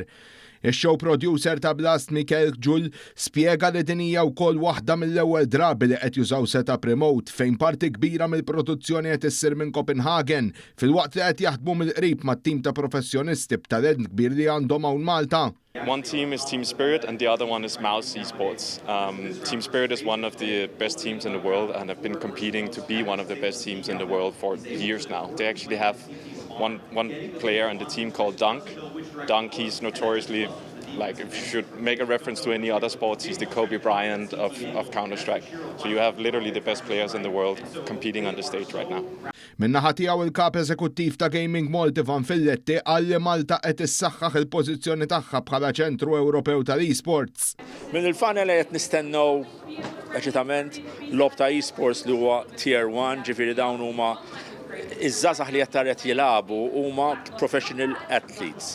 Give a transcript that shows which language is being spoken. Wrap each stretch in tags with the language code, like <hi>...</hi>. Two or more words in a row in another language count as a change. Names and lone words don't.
<mt>Ix-</mt> <en>show producer</en> <mt>ta' Blast Michael Ġull spjega li din hija wkoll waħda mill-ewwel drabi li qed jużaw</mt> <en>setup remote</en> <mt>fejn parti kbira mill-produzzjoni qed issir minn Copenhagen filwaqt li qed jaħdmu mill-qrib mat-tim ta' professjonisti b'talent kbir li għandhom hawn Malta.</mt> <en>One team is Team Spirit and the other one is Mouse Esports. Team Spirit is one of the best teams in the world and have been competing to be one of the best teams in the world for years now. They actually have one player on the team called Dunk. Dunk, he's notoriously, like, if you should make a reference to any other sports, he's the Kobe Bryant of Counter-Strike. So you have literally the best players in the world competing on the stage right now.</en> <mt>Minnaħa tiegħu il-kap eżekuttiv ta' Gaming Malta Van Filletti qal li Malta qed issaħħaħ il-pożizzjoni tagħha bħala ċentru Ewropew tal-esports. Min il-fanel qed nistennew eċitament lob ta' esports li huwa Tier 1, ġifieri dawn huma iż-żgħażagħ li qed jilagħbu huma</mt> <en>professional athletes.</en>